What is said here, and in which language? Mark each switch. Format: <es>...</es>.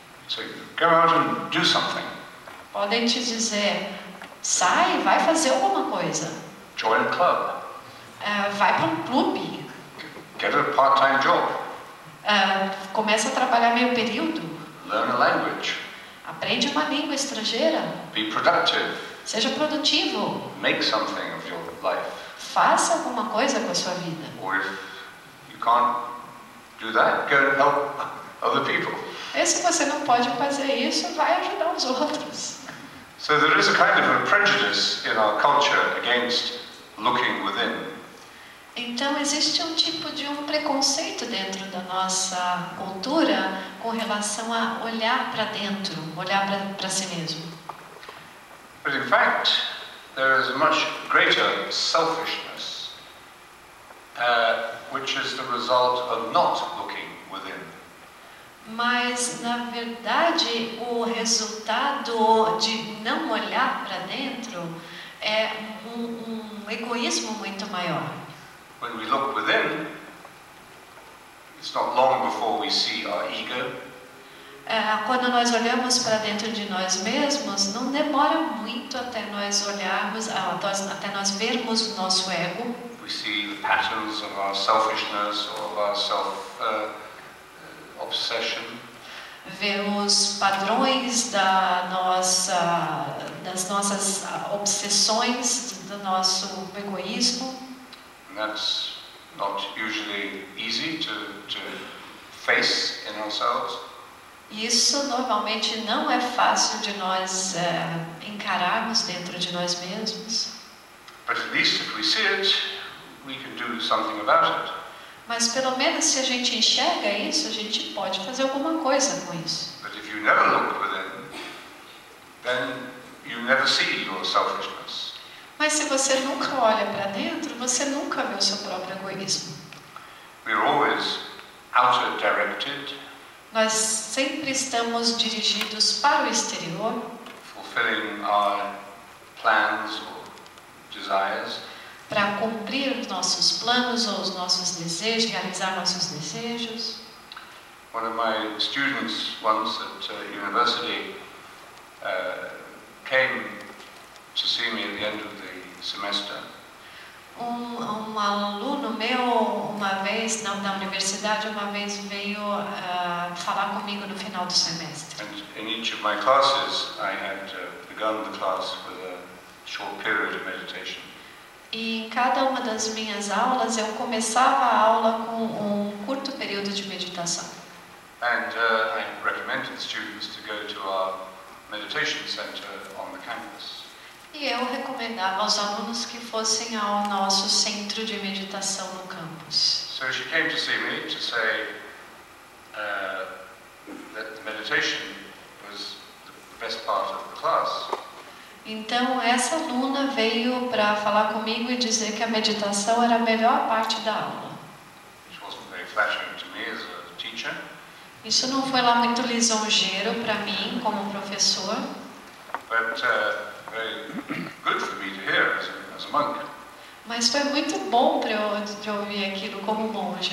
<en>So go out and do something.</en> <pt>Podem te dizer: sai, vai fazer alguma coisa.</pt> <en>Join a club.</en> <pt>Vai para um clube.</pt> <en>Get a part-time job.</en> <pt>Começa a trabalhar meio período.</pt> <en>Learn a language.</en> <pt>Aprende uma língua estrangeira.</pt> <en>Be productive.</en> <pt>Seja produtivo.</pt> <en>Make something of your life.</en> <pt>Faça alguma coisa com a sua vida.</pt> <en>Or if you can't do that, go and help other people.</en> <pt>E se você não pode fazer isso, vai ajudar os outros.</pt> <en>So there is a kind of a prejudice in our culture against looking within.</en> <pt>Então existe um tipo de preconceito dentro da nossa cultura com relação a olhar para dentro, olhar para si mesmo.</pt> <en>But in fact, there is a much greater selfishness, which is the result of not looking within.</en> <pt>Mas, na verdade, o resultado de não olhar para dentro é um egoísmo muito maior.</pt> <en>When we look within, it's not long before we see our ego.</en> <pt>Quando nós olhamos para dentro de nós mesmos, não demora muito até nós olharmos, até nós vermos o nosso ego.</pt> <en>We see the patterns of our selfishness or of our self-obsession.</en> <pt>Vemos padrões das nossas obsessões, do nosso egoísmo.</pt> <en>And that's not usually easy to face in ourselves.</en> <pt>Isso normalmente não é fácil de nós encararmos dentro de nós mesmos.</pt> <en>But at least if we see it, we can do something about it.</en> <pt>Mas pelo menos se a gente enxerga isso, a gente pode fazer alguma coisa com isso.</pt> <en>But if you never look within, then you never see your selfishness.</en> <pt>Mas se você nunca olha para dentro, você nunca vê o seu próprio egoísmo.</pt> <en>We're always outer directed.</en> <pt>Nós sempre estamos dirigidos para o exterior,</pt> <en>Fulfilling our plans or desires.</en> <pt>para cumprir os nossos planos ou os nossos desejos, realizar nossos desejos.</pt> <en>One of my students once at university came to see me at the end of the semester.</en> <pt>Um aluno meu, uma vez, na universidade, uma vez veio falar comigo no final do semestre.</pt> <en>And in each of my classes, I had begun the class with a short period of meditation.</en> <pt>E em cada uma das minhas aulas, eu começava a aula com curto período de meditação.</pt> <en>And I recommended students to go to our meditation center on the campus.</en> <pt>E eu recomendava aos alunos que fossem ao nosso centro de meditação no campus.</pt> <en>So she came to see me to say that the meditation was the best part of the class.</en> <pt>Então essa aluna veio para falar comigo e dizer que a meditação era a melhor parte da aula.</pt> <en>Which wasn't very flattering to me as a teacher.</en> <pt>Isso não foi lá muito lisonjeiro para mim como professor.</pt> <en>But very good for me to hear as a monk.</en> <pt>Mas foi muito bom para eu ouvir aquilo como monge.</pt>